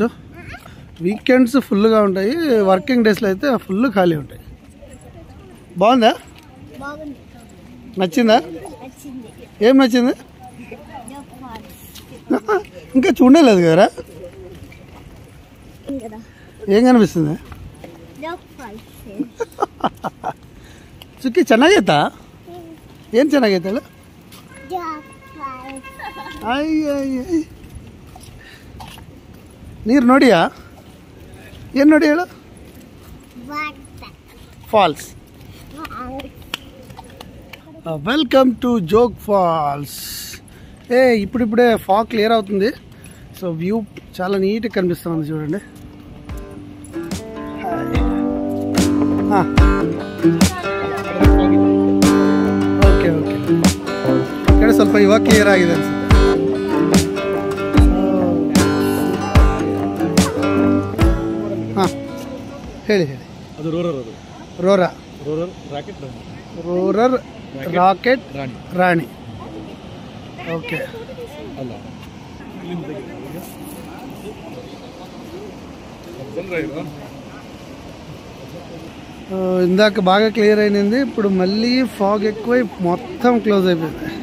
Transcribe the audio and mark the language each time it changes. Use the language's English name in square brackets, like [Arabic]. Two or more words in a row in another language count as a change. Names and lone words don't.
[Telugu] వీకెండ్స్ ఫుల్గా ఉంటాయి, [English] working days [Telugu] అయితే ఫుల్ ఖాళీ ఉంటాయి. బాగుందా? నచ్చిందా? ఏం నచ్చింది? ఇంకా చూడలేదు కదరా. ఏం కనిపిస్తుంది? [Kannada] ಸುಕ್ಕಿ ಚೆನ್ನಾಗೈತಾ? ಏನು ಚೆನ್ನಾಗೈತಲ್ಲ? ಅಯ್ಯ, ನೀರು ನೋಡಿಯಾ? ಏನು ನೋಡಿ ಹೇಳು? ಫಾಲ್ಸ್. [English] Welcome to Jog Falls. [Telugu] ఇప్పుడిప్పుడే [English] fog clear [Telugu] అవుతుంది. [English] so view [Telugu] చాలా నీట్గా కనిపిస్తుంది చూడండి. [English] okay okay, [Kannada] ಕಡೆ ಸ್ವಲ್ಪ ಇವಾಗ ಕ್ಲಿಯರ್ ಆಗಿದೆ ಅನ್ಸುತ್ತೆ. ಹಾಂ, ಹೇಳಿ ಹೇಳಿ. ಅದು ರೋರರ್. ಅದು ರೋರಾ, ರೋರರ್ ರಾಕೆಟ್, ರೋರರ್ ರಾಕೆಟ್ ರಾಣಿ. ಓಕೆ. ಅಲ್ಲ, [Telugu] ఇందాక బాగా క్లియర్ అయినది, ఇప్పుడు మళ్ళీ ఫాగ్ ఎక్కువై మొత్తం క్లోజ్ అయిపోయింది.